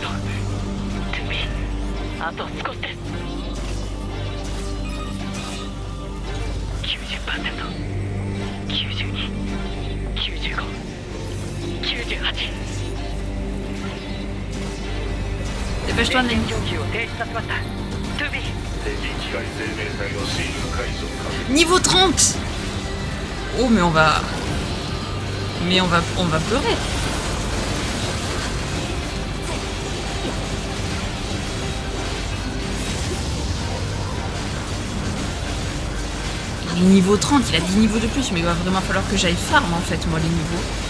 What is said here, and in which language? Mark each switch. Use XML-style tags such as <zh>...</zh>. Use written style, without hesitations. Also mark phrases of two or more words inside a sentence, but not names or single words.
<ja>トゥビー、あと少しです。90%、92、95、98。</ja> <fr>Dépêche-toi,</fr> <ja>電 Nemi. 源供給を停止させました。トゥビー。敵機械生命体のシール解除確認。</ja> <fr>Niveau 30. Oh, mais on va... Mais on va pleurer. Il est niveau 30, il a 10 niveaux de plus, mais il va vraiment falloir que j'aille farm en fait, moi, les niveaux.</fr>